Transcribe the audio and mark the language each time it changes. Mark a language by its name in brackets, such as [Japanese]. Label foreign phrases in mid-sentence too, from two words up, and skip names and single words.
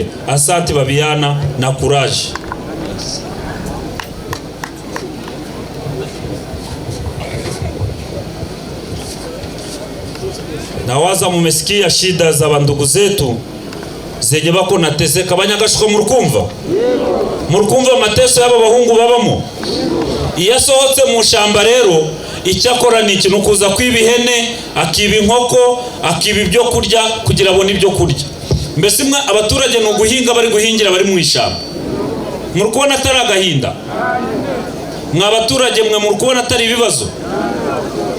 [Swahili] Asante babiana na courage. Nawaza mumesikia shida za bandugu zetu zenye bako nateseka. [Kinyarwanda] Banyagashuka murukumva mateso y'aba bahungu babamo. Iyo sohotse mu shamba rero icyakora ni ikintu kuza kwibihene, akiba inkoko, akiba ibyo kurya kugira abone ibyo kurya. Mbese mwe abaturage no guhinga bari guhingira bari mu ishamba. Murukubona atari agahinda? Mwa abaturage mwe murukubona atari ibibazo?